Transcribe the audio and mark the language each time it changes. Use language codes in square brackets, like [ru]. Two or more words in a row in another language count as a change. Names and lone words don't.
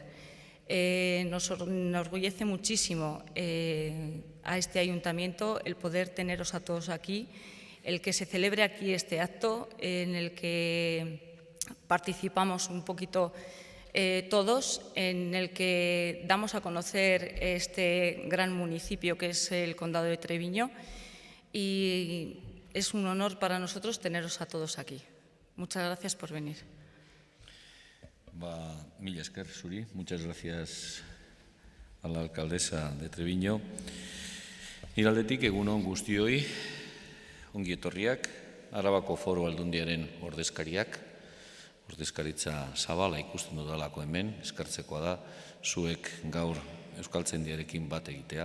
[es] Nos enorgullece muchísimo a este ayuntamiento el poder teneros a todos aquí, el que se celebre aquí este acto en el que participamos un poquito todos, en el que damos a conocer este gran municipio que es el Condado de Treviño y es un honor para nosotros teneros a todos aquí. Muchas gracias por venir. [eu] Mila esker zuri, [es] muchas gracias a la alcaldesa de Treviño. [eu] Nire aldetik egunon guztioi, ongi etorriak, Arabako Foru Aldundiaren ordezkariak, ordezkaritza zabala ikusten dudalako hemen, eskartzekoa da, zuek gaur Euskaltzaindiarekin bat egitea.